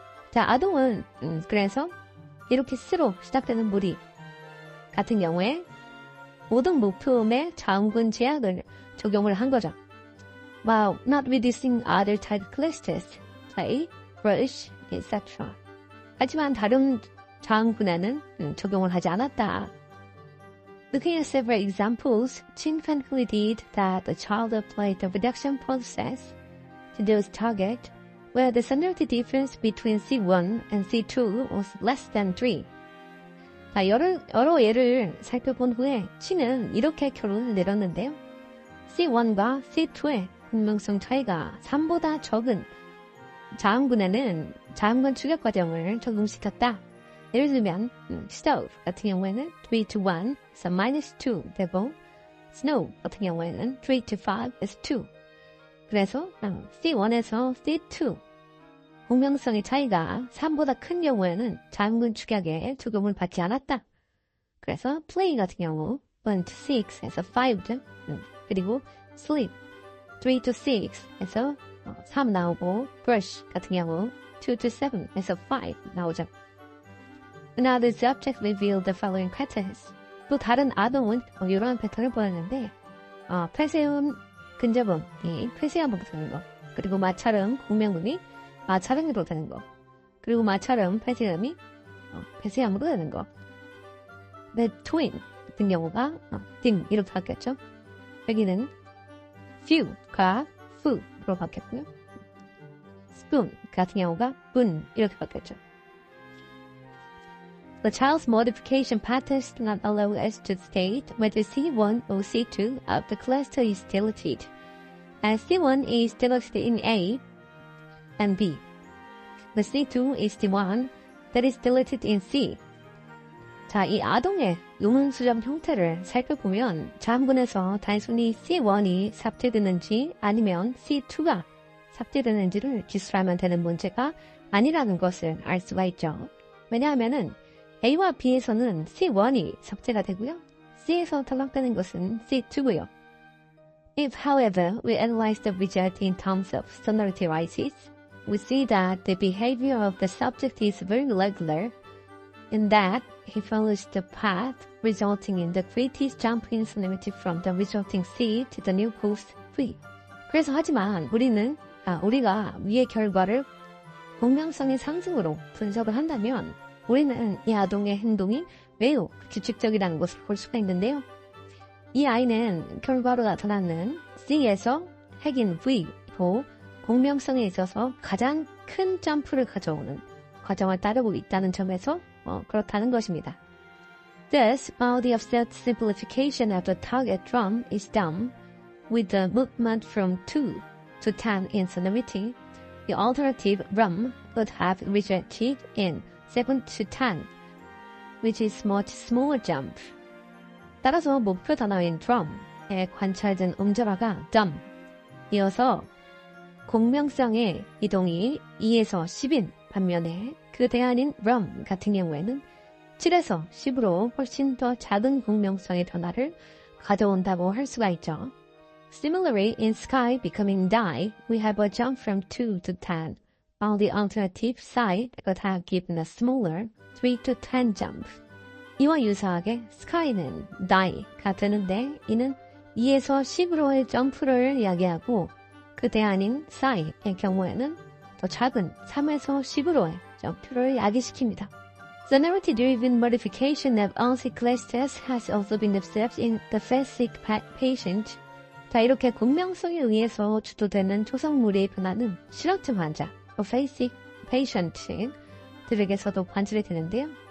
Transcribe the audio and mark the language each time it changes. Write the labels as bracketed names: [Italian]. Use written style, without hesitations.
[Korean] 자, 아동은 그래서 이렇게 스로 시작되는 무리 같은 경우에 모든 목표음의 자음군 제약을 적용을 한 거죠. [English] While not reducing other target clusters, play, brush, etc. [Korean] 하지만 다른 자음군에는 적용을 하지 않았다. [English] Looking at several examples, Chin concluded that the child applied the reduction process to those targets where the sonority difference between C1 and C2 was less than 3. [Korean] 자, 여러 예를 살펴본 후에 Chin은 이렇게 결론을 내렸는데요. C1과 C2의 분명성 차이가 3보다 적은 자음군에는 자음군 축약 과정을 적용시켰다. 예를 들면 stove 같은 경우에는 [English] 3 to 1, so minus 2 [Korean] 되고 snow 같은 경우에는 [English] 3 to 5 is 2. [Korean] 그래서 C1에서 C2 공명성의 차이가 3보다 큰 경우에는 자음군 축약에 적용을 받지 않았다. 그래서 play 같은 경우 [English] 1 to 6 [Korean] 에서 5죠. 그리고 sleep [English] 3 to 6 [Korean] 에서 3 나오고 brush 같은 경우 [English] 2 to 7 [Korean] 에서 5 나오죠. [English] Another subject revealed the following patterns. [Korean] 또 다른 아동은 이러한 패턴을 보였는데 폐쇄음, 근접음이 폐쇄음으로 되는 거, 그리고 마찰음, 공명음이 마찰음으로 되는 거, 그리고 마찰음, 폐쇄음이 폐쇄음으로 되는 거. The twin 같은 경우가 등 이렇게 바뀌었죠. 여기는 few가 foo로 바뀌었고요. spoon 같은 경우가 bun 이렇게 바뀌었죠. [English] The child's modification patterns do not allow us to state whether C1 or C2 of the cluster is deleted, as C1 is deleted in A and B. The C2 is the one that is deleted in C. [Korean] 자, 이 아동의 요문수정 형태를 살펴보면 자음군에서 단순히 C1이 삭제되는지 아니면 C2가 삭제되는지를 기술하면 되는 문제가 아니라는 것을 알 수가 있죠. 왜냐하면은 A와 B에서는 C1이 삭제가 되고요. C에서 탈락되는 것은 C2고요. [English] If, however, we analyze the result in terms of sonority rises, we see that the behavior of the subject is very regular, in that he follows the path resulting in the greatest jump in sonority from the resulting C to the new post V. [Korean] 그래서 하지만 우리가 위의 결과를 공명성의 상승으로 분석을 한다면 우리는 이 아동의 행동이 매우 규칙적이라는 것을 볼 수가 있는데요. 이 아이는 결과로 나타나는 C에서 핵인 V로 공명성에 있어서 가장 큰 점프를 가져오는 과정을 따르고 있다는 점에서 그렇다는 것입니다. [English] Thus, while the offset simplification of the target drum is done with the movement from 2 to 10 in sonority, the alternative drum would have resulted in 7 to 10, which is much smaller jump. [Korean] 따라서 목표 단어인 drum에 관찰된 음절화가 dumb, 이어서 공명성의 이동이 2에서 10인 반면에 그 대안인 rum 같은 경우에는 7에서 10으로 훨씬 더 작은 공명성의 변화를 가져온다고 할 수가 있죠. [English] Similarly, in sky becoming die, we have a jump from 2 to 10. While the alternative side could have given a smaller 3 to 10 jump. [Korean] 이와 유사하게 sky는 die가 되는데 이는 2에서 10으로의 점프를 이야기하고 그 대안인 sci의 경우에는 더 작은 3에서 10으로의 점프를 야기시킵니다. [English] Sonority-driven modification of ONSI clusters has also been observed in the phasic patient. [Korean] 자, 이렇게 공명성에 의해서 주도되는 초성무리의 변화는 실어증 환자, phasic patient들에게서도 관찰이 되는데요.